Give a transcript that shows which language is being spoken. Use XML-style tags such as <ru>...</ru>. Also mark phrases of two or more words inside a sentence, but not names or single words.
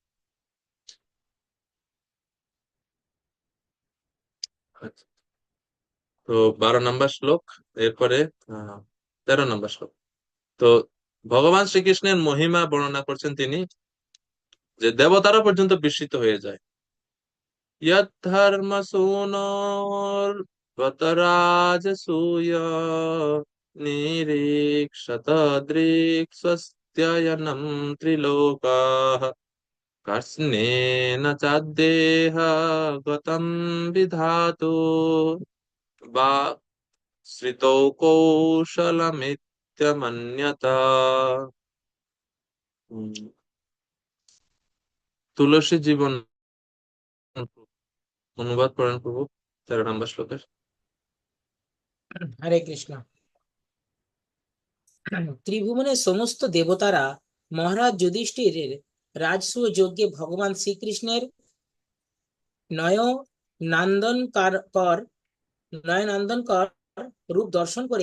<bn>আচ্ছা, তো 12 নম্বর শ্লোক, এরপরে 13 নম্বর শ্লোক। তো ভগবান শ্রীকৃষ্ণের মহিমা বর্ণনা করছেন তিনি, যে দেবতারা পর্যন্ত বিস্মিত হয়ে যায়।</bn> <sa>यद्धर्मसूनोर्वतराजसूय निरीक्षत दृक्स्वस्त्ययनं त्रिलोकाः कर्ष्णेन चाद्देह गतं विधातु वा श्रितौ कौशलमित्यमन्यता।</sa> <bn>তুলসী জীবন অনুবাদ করেন প্রভু 13 নম্বর শ্লোকের। হরে কৃষ্ণ। ত্রিভুবনের সমস্ত দেবতারা মহারাজ যুধিষ্ঠিরের রাজসূয় যজ্ঞে ভগবান শ্রীকৃষ্ণের নয় নন্দনকর নয়নন্দনকর রূপ দর্শন করে</bn>